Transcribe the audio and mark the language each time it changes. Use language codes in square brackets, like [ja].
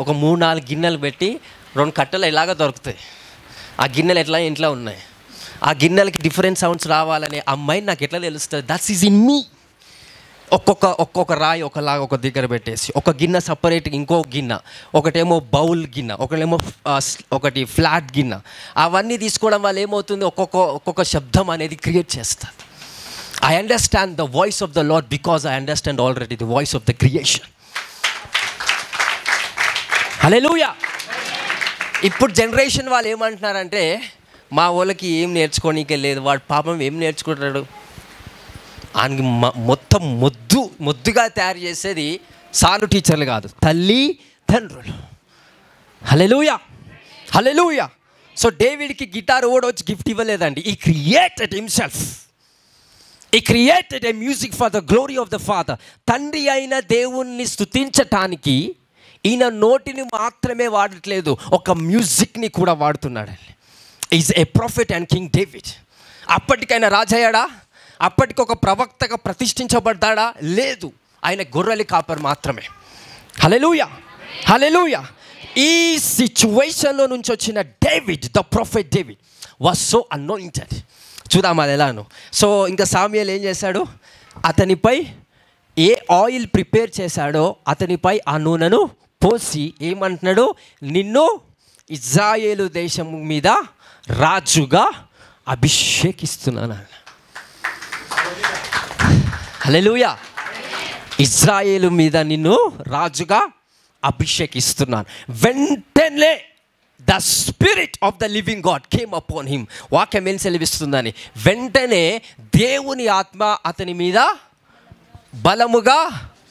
[te] ఒక 3-4 గిన్నెలు పెట్టి 2 కట్టలు ఇలాగ దొరుకుతాయి. ఆ గిన్నెలు ఎట్లా ఇంట్లో ఉన్నాయి, ఆ గిన్నెలకి డిఫరెంట్ సౌండ్స్ రావాలనే అమ్మాయి నాకు ఎట్లా తెలుస్తుంది? [en] That's is in me. [te] ఒక్కొక్క రాయి ఒకలాగా ఒక దగ్గర పెట్టేసి, ఒక గిన్నె సపరేట్, ఇంకో గిన్నె, ఒకటేమో బౌల్ గిన్నె, ఒకటి ఫ్లాట్ గిన్నె. అవన్నీ తీసుకోవడం వల్ల ఏమవుతుంది, ఒక్కొక్క శబ్దం అనేది క్రియేట్ చేస్తుంది. [en] I understand the voice of the Lord because I understand already the voice of the creation. Hallelujah. [te] ఇప్పుడు జనరేషన్ వాళ్ళు ఏమంటున్నారంటే, మా వాళ్ళకి ఏం నేర్చుకోనికే లేదు, వాడు పాపం ఏం నేర్చుకుంటాడు, ఆయనకి మొత్తం మొద్దుగా తయారు చేసేది సాలు టీచర్లు కాదు, తల్లి తండ్రులు. హల్లెలూయా, హల్లెలూయా. సో డేవిడ్కి గిటార్ కూడా వచ్చి గిఫ్ట్ ఇవ్వలేదండి. [en] He created himself. He created a music for the glory of the Father. [te] తండ్రి అయిన దేవుణ్ణి స్తుతించటానికి ఈయన నోటిని మాత్రమే వాడట్లేదు, ఒక మ్యూజిక్ని కూడా వాడుతున్నాడు. [en] Is a prophet and king David. [te] అప్పటికైనా రాజయ్యాడా? అప్పటికి ఒక ప్రవక్తగా ప్రతిష్ఠించబడ్డాడా? లేదు, ఆయన గొర్రెల కాపరి మాత్రమే. హల్లెలూయా, హల్లెలూయా. ఈ సిచ్యువేషన్లో నుంచి వచ్చిన David, [en] The prophet David was so anointed. [te] చూద్దాం అది ఎలాను. సో ఇంకా సామ్యూయల్ ఏం చేశాడు, అతనిపై ఏ ఆయిల్ ప్రిపేర్ చేశాడో అతనిపై ఆ నూనెను పోసి ఏమంటున్నాడు, నిన్ను ఇజ్రాయేలు దేశం మీద రాజుగా అభిషేకిస్తున్నాను. హల్లెలూయా. ఇజ్రాయేలు మీద నిన్ను రాజుగా అభిషేకిస్తున్నాను. వెంటనే [en] the spirit of the living God came upon him. [te] వాక్యం ఏం సెలవిస్తుందని, వెంటనే దేవుని ఆత్మ అతని మీద బలముగా.